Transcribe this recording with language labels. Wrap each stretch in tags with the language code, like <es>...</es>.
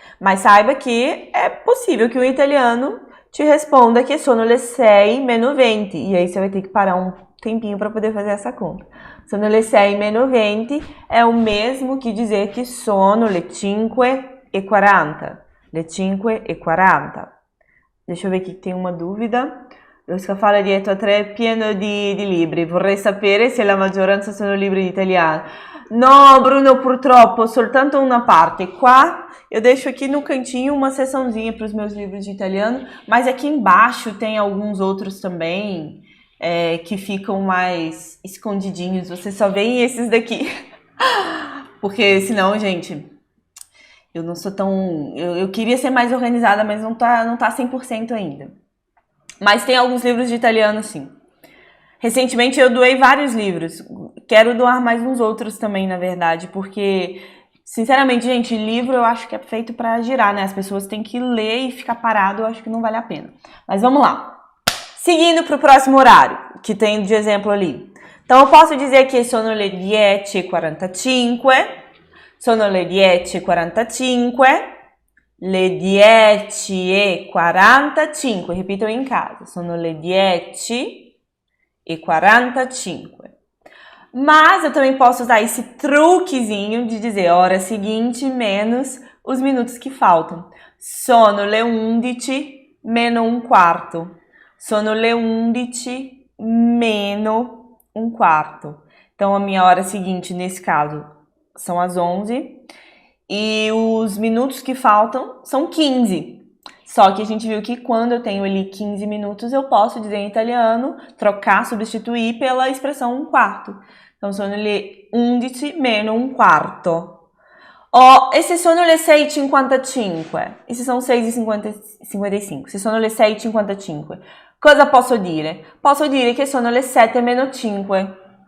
<pt>Mas saiba que é possível que o italiano te responda que</pt> <it>sono le 6 meno 20.</it> <pt>E aí você vai ter que parar um tempinho para poder fazer essa conta.</pt> <it>Sono le 6 meno 20</it> <pt>é o mesmo que dizer que</pt> <it>sono le 5:40. Le 5:40.</it> <pt>Deixa eu ver aqui que tem uma dúvida.</pt> <it>Lo scaffale dietro a 3 è pieno di libri. Vorrei sapere se la maggioranza sono libri di italiano. No, Bruno, purtroppo, soltanto una parte.</it> <pt>Qua eu deixo aqui no cantinho uma seçãozinha para os meus livros de italiano, mas aqui embaixo tem alguns outros também que ficam mais escondidinhos. Você só vê esses daqui. Porque senão, gente... Eu não sou tão... Eu queria ser mais organizada, mas não tá 100% ainda. Mas tem alguns livros de italiano, sim. Recentemente eu doei vários livros. Quero doar mais uns outros também, na verdade, porque, sinceramente, gente, livro eu acho que é feito pra girar, né? As pessoas têm que ler e ficar parado, eu acho que não vale a pena. Mas vamos lá. Seguindo pro próximo horário, que tem de exemplo ali. Então eu posso dizer que</pt> <it>sono le 10:45... Sono le 10:45, le 10:45,</it> <pt>ripitam em casa,</pt> <it>sono le 10:45.</it> <pt>Mas eu também posso usar esse truquezinho de dizer hora seguinte menos os minutos que faltam.</pt> <it>Sono le 11 meno un quarto. Sono le 11 meno um quarto.</it> <pt>Então, a minha hora seguinte, nesse caso, são as 11 e os minutos que faltam são 15. Só que a gente viu que quando eu tenho ali 15 minutos, eu posso dizer em italiano, trocar, substituir pela expressão um quarto. Então,</pt> <it>sono le 11 meno un quarto. E se sono le 6:55? E se sono 6:55? Se sono le 6:55, cosa posso dire? Posso dire che sono le 7 meno 5.</it>